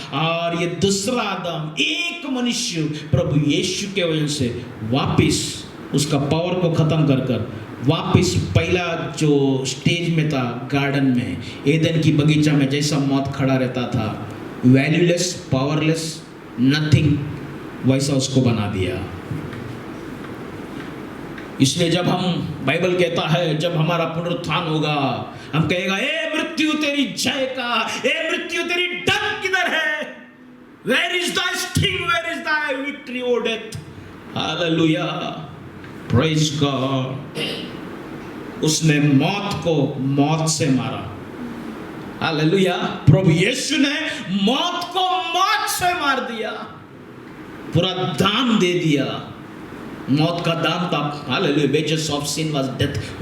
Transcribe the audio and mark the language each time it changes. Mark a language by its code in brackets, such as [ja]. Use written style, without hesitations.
[hi] और ये दूसरा आदम, एक मनुष्य प्रभु यीशु के वजह से वापस उसका पावर को खत्म कर कर वापस पहला जो स्टेज में था, गार्डन में, एदन की बगीचा में जैसा मौत खड़ा रहता था, वैल्यूलेस, पावरलेस, नथिंग, वैसा उसको बना दिया। इसलिए जब हम, बाइबल कहता है जब हमारा पुनरुत्थान होगा, हम कहेगा, ए मृत्यु तेरी जय का, ए मृत्यु तेरी डंक किधर है? [en] Where is thy sting? Where is thy victory, O death? Hallelujah, praise God। [hi] उसने मौत को मौत से मारा, हालेलुया। प्रभु यीशु ने मौत को मौत से मार दिया, पूरा दाम दे दिया। मौत का दाम था, hallelujah, [en] Wages of sin was death.